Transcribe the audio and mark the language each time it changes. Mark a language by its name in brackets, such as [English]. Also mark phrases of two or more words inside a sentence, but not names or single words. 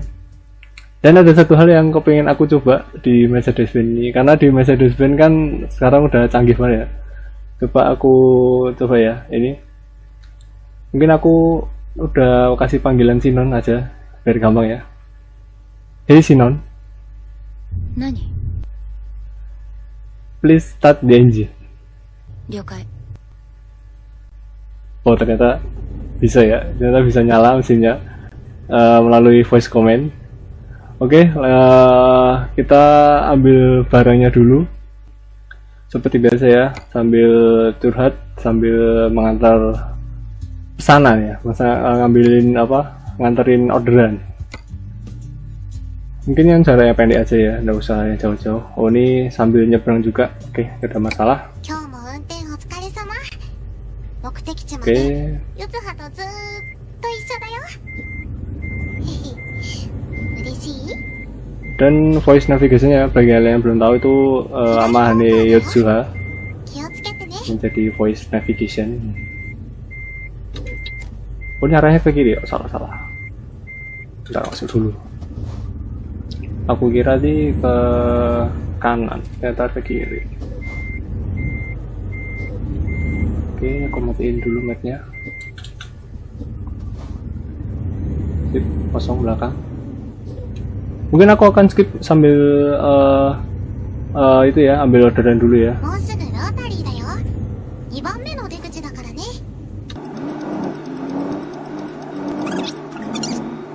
[Indonesian] Dan ada satu hal yang kepengen aku coba di Mercedes-Benz ini, karena di Mercedes-Benz kan sekarang udah canggih banget ya. Coba aku coba ya, ini mungkin aku udah kasih panggilan Sinon aja biar gampang ya. [English] Hey Sinon, [Japanese] Nani? [English] please start the engine. [Japanese] 了解。 [Indonesian] Oh ternyata bisa ya, ternyata bisa nyala mesinnya melalui [English] voice command. [Indonesian] Oke, kita ambil barangnya dulu seperti biasa ya, sambil curhat, sambil mengantar pesanan ya, masa nganterin orderan. Mungkin yang caranya pendek aja ya, nggak usah yang jauh-jauh. Oh ini sambil nyebrang juga, oke, gak ada masalah. [Japanese] 今日も運転お疲れ様。目的地ま [Indonesian] Oke, [Japanese] でゆずはとずーっと一緒だよ。へへ、嬉しい？ [Indonesian] dan voice navigasinya bagi kalian yang belum tahu itu Amahane Yotsuha [Japanese] 気をつけてね。 [Indonesian] menjadi [English] voice navigation. [Indonesian] Oh ini arahnya ke kiri ya? Salah. Bentar, masuk dulu. Aku kira di ke kanan, ternyata ke kiri. Oke, aku matiin dulu mapnya. Sip, kosong belakang. Mungkin aku akan skip sambil itu ya, ambil orderan dulu ya. [Japanese] もうすぐロータリーだよ。2番目の出口だからね。